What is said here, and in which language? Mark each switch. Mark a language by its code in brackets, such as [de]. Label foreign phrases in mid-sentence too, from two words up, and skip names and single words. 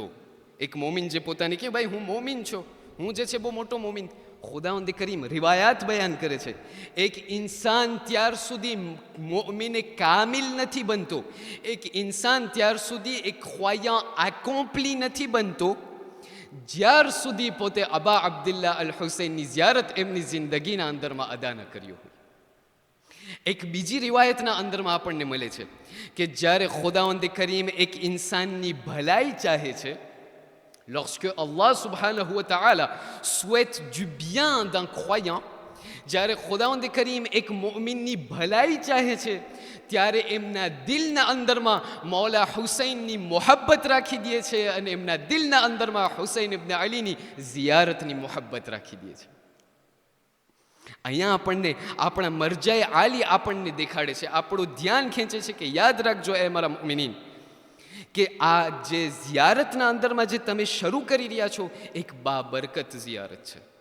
[gu] એક મોમિન જે પોતાને કે ભાઈ હું મોમિન છું, હું જે છે બહુ મોટો મોમિન, ખુદાવંદ કરીમ રિવાયાત બયાન કરે છે એક ઇન્સાન ત્યાર સુધી મોમિને કામિલ નથી બનતો, એક ઇન્સાન ત્યાર સુધી એક [fr] croyant accompli [gu] નથી બનતો જ્યાર સુધી પોતે અબા અબ્દુલ્લા અલ હુસૈનની ઝિયારત એમની જિંદગીના અંદરમાં અદા ન કર્યો હોય. એક બીજી રિવાયતના અંદરમાં આપણને મળે છે કે જ્યારે ખુદાવંદ કરીમ એક ઇન્સાનની ભલાઈ ચાહે છે, [fr] lorsque [ar] الله سبحانه وتعالى [fr] souhaite du bien d'un croyant, [gu] જ્યારે ખુદાવંદ કરીમ એક મોમિનની ભલાઈ ચાહે છે, ત્યારે એમના દિલના અંદરમાં મૌલા હુસૈનની મોહબ્બત રાખી દે છે અને એમના દિલના અંદરમાં હુસૈન ઇબ્ન અલીની ઝિયારતની મોહબ્બત રાખી દે છે. અહીંયા આપણને આપણા મરજાએ આલી આપણને દેખાડે છે, આપણું ધ્યાન ખેંચે છે કે યાદ રાખજો એ મારા મુમિનીન કે આ જે ઝિયારતના અંદરમાં જે તમે શરૂ કરી રહ્યા છો એક બાબરકત ઝિયારત છે.